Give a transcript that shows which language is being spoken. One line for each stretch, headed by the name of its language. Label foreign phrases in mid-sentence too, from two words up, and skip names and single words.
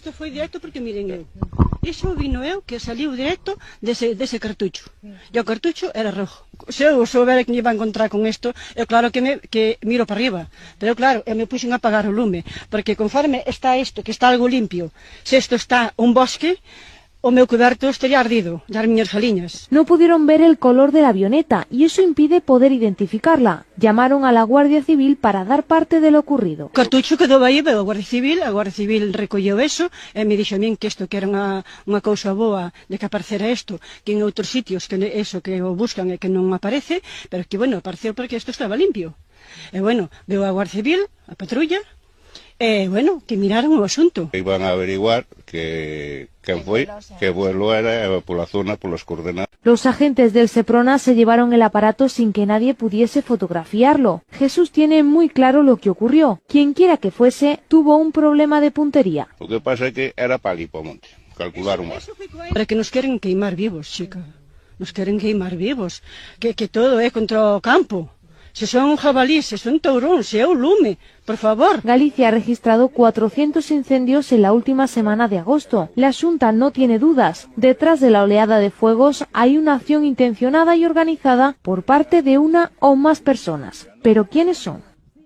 Galician: Isto foi directo porque, miren eu, iso vino eu que saliu directo dese cartucho. E o cartucho era rojo. Se eu soubera que me iba a encontrar con isto, eu claro que miro para arriba. Pero claro, eu me puxen a apagar o lume, porque conforme está isto, que está algo limpio, se isto está un bosque, o meu coberto estaría ardido, das miñas galiñas.
Spanish: No pudieron ver el color de la avioneta y eso impide poder identificarla. Llamaron a la Guardia Civil para dar parte de lo ocurrido.
Galician: O cartucho quedou aí, pero a Guardia Civil recolleu eso e me dixo a min que isto que era unha cousa boa de que aparecera isto, que en outros sitios que eso que o buscan e que non aparece, pero que, bueno, apareceu porque isto estaba limpio. E, bueno, veu a Guardia Civil, a patrulla, e, bueno, que miraron o asunto. Iban a averiguar quen foi, que vuelo era pola zona, polas coordenadas.
Spanish: Los agentes del Seprona se llevaron el aparato sin que nadie pudiese fotografiarlo. Jesús tiene muy claro lo que ocurrió. Quien quiera que fuese, tuvo un problema de puntería.
Galician: O que pasa é que era para ali, para o monte. Calcularon mal. Para que nos queren queimar vivos, chica. Nos queren queimar vivos. Que todo é contra o campo. Se son jabalís, se son tauróns, se é o lume, por favor.
Spanish: Galicia ha registrado 400 incendios en la última semana de agosto. La Xunta no tiene dudas. Detrás de la oleada de fuegos hay una acción intencionada y organizada por parte de una o más personas. ¿Pero quiénes son?